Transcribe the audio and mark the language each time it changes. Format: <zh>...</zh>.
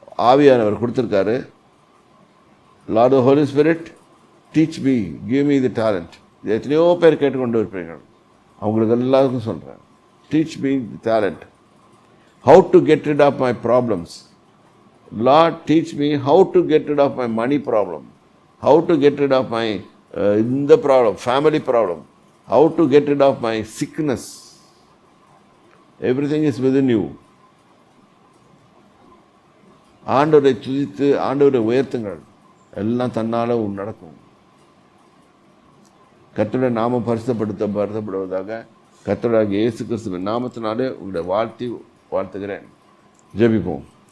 <ta>ஆவியானவர் கொடுத்துருக்காரு.</ta> <en>Lord of holy spirit teach me, give me the talent.</en> <ta>இது எத்தனையோ பேர் கேட்டுக்கொண்டு இருப்பீங்க. அவங்களுக்கு எல்லாருக்கும் சொல்கிறேன்,</ta> <en>Teach me the talent. How to get rid of my problems. Lord teach me how to get rid of my money problem. How to get rid of my the problem, family problem. How to get rid of my sickness. Everything is within you.</en> <ta>ஆண்டவரை துதித்து ஆண்டவரை உயர்த்துங்கள். எல்லாம் தன்னால் நடக்கும். கர்த்தருடைய நாமம் பரிசுத்தப்படுவதாக. கர்த்தராகிய இயேசு கிறிஸ்துவின் நாமத்தினாலே உங்களை வாழ்த்துகிறேன். ஜெபிப்போம்.</ta>